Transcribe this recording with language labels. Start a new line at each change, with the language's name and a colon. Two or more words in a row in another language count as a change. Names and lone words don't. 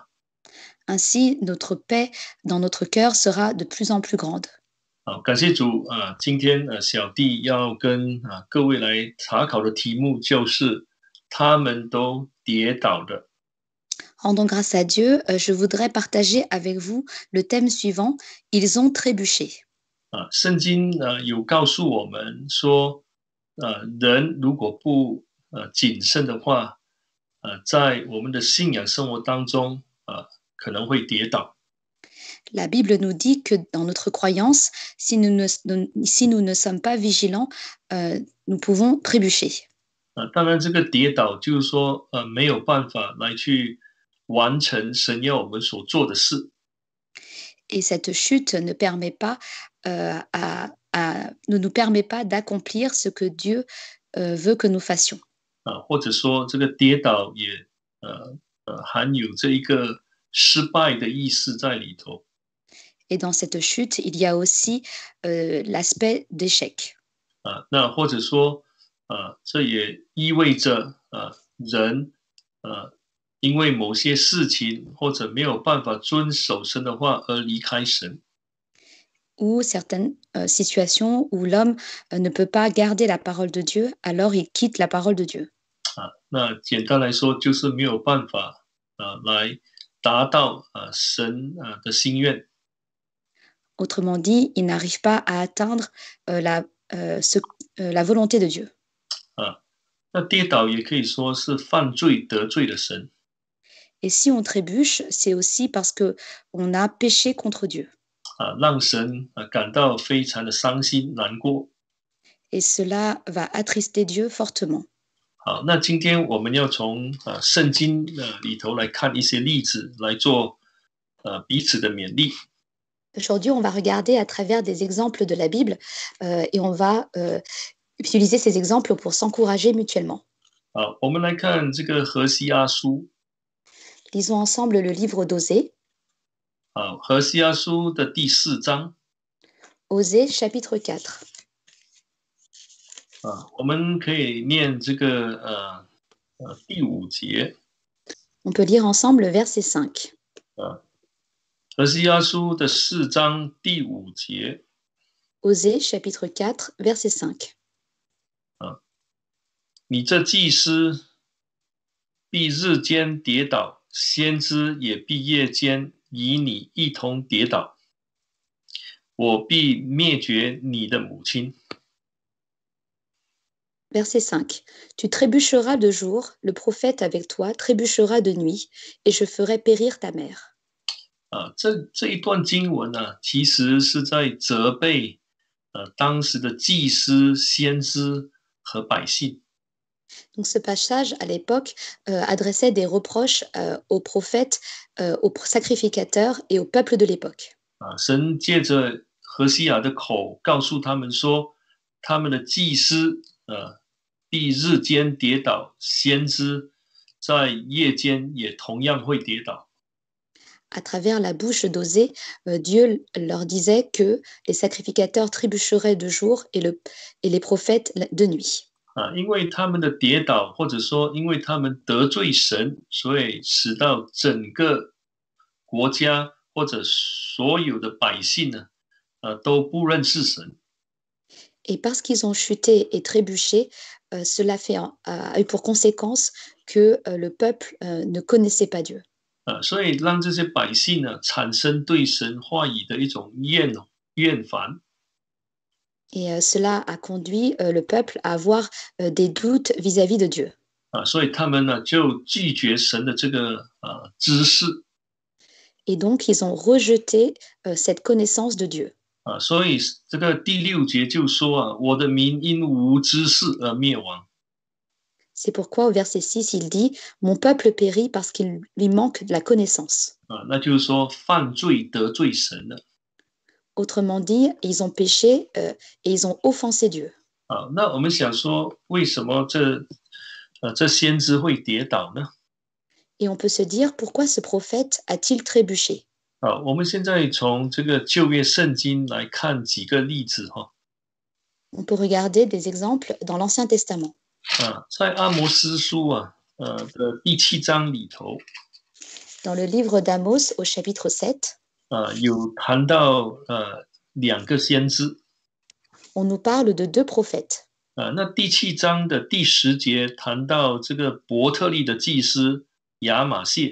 French: Ainsi, notre paix dans notre cœur sera de plus en plus grande.
Chinese: 感谢主今天小弟要跟各位来查考的题目就是他们都跌倒了。
French: Rendons grâce à Dieu, je voudrais partager avec vous le thème suivant, ils ont trébuché.
Chinese: 圣经有告诉我们说人如果不谨慎的话在我们的信仰生活当中可能会跌倒。
French: La Bible nous dit que dans notre croyance, si nous ne sommes pas vigilants, nous pouvons trébucher.
Chinese: 当然这个跌倒就是说没有办法来去完成神要我们所做的事。
French: Et cette chute ne permet pas, ne nous permet pas d'accomplir ce que Dieu veut que nous fassions.
Chinese: 或者说这个跌倒也含有这一个失败的意思在里头。
French: Et dans cette chute, il y a aussi l'aspect d'échec.
Chinese: 那或者说这也意味着人因为某些事情或者没有办法遵守神的话而离开神。
French: Ou certaines situations où l'homme ne peut pas garder la parole de Dieu, alors il quitte la parole de Dieu.
Chinese: 那简单来说就是没有办法来达到神的心愿。
French: Autrement dit, il n'arrive pas à atteindre la volonté de Dieu.
Chinese: 那跌倒也可以说是犯罪得罪了神。
French: Et si on trébuche, c'est aussi parce que on a péché contre Dieu.
Chinese: 让神感到非常的伤心难过。
French: Et cela va attrister Dieu fortement.
Chinese: 好，那今天我们要从圣经里头来看一些例子，来做彼此的勉励。
French: Aujourd'hui, on va regarder à travers des exemples de la Bible et on va utiliser ces exemples pour s'encourager mutuellement.
Chinese: 好，我们来看这个何西阿书。
French: Lisons ensemble le livre d'Osée.
Chinese: 好，何西阿书的第4章。
French: Osée chapitre 4.
Chinese: 我们可以念这个第5节。
French: On peut lire ensemble le verset 5.
Chinese: 啊，何西阿书的4章第5节
French: Osée, chapitre 4, verset 5.
Chinese: 啊，你这祭司必日间跌倒，先知也必夜间与你一同跌倒，我必灭绝你的母亲。
French: Verset 5. Tu trébucheras de jour, le prophète avec toi trébuchera de nuit, et je ferai périr ta mère.
Chinese: 这一段经文呢、其实是在责备当时的祭司、先知和百姓。
French: Donc ce passage, à l'époque, adressait des reproches aux prophètes, aux sacrificateurs et au peuple de l'époque.
Chinese: 神借着何西亚的口告诉他们说，他们的祭司必日间跌倒，先知在夜间也同样会跌倒。
French: À travers la bouche d'Osée, Dieu leur disait que les sacrificateurs trébucheraient de jour et les prophètes de nuit.
Chinese: 因为他们的跌倒，或者说因为他们得罪神，所以使到整个国家或者所有的百姓呢，都不认识神。
French: Et parce qu'ils ont chuté et trébuché, cela a eu pour conséquence que le peuple ne connaissait pas Dieu.
Chinese: 所以让这些百姓呢产生对神话语的一种厌烦。
French: Et cela a conduit le peuple à avoir des doutes vis-à-vis de Dieu.
Chinese: 所以他们呢就拒绝神的这个知识。
French: Et donc, ils ont rejeté cette connaissance de Dieu.
Chinese: 所以这个第6节就说我的民因无知识而灭亡。
French: C'est pourquoi au verset 6, il dit « Mon peuple périt parce qu'il lui manque de la connaissance. »
Chinese: 那就是说犯罪得罪神了。
French: Autrement dit, ils ont péché et ils ont offensé Dieu.
Chinese: 那我们想说，为什么这先知会跌倒呢？
French: Et on peut se dire pourquoi ce prophète a-t-il trébuché?
Chinese: 我们现在从这个旧约圣经来看几个例子哈。
French: On peut regarder des exemples dans l'Ancien Testament.
Chinese: 在阿摩司书的第7章里头，
French: Dans le livre d'Amos au chapitre 7,
Chinese: 有谈到2个先知。
French: on nous parle de 2 prophètes.
Chinese: 那第7章的第10节谈到这个伯特利的祭司亚玛谢。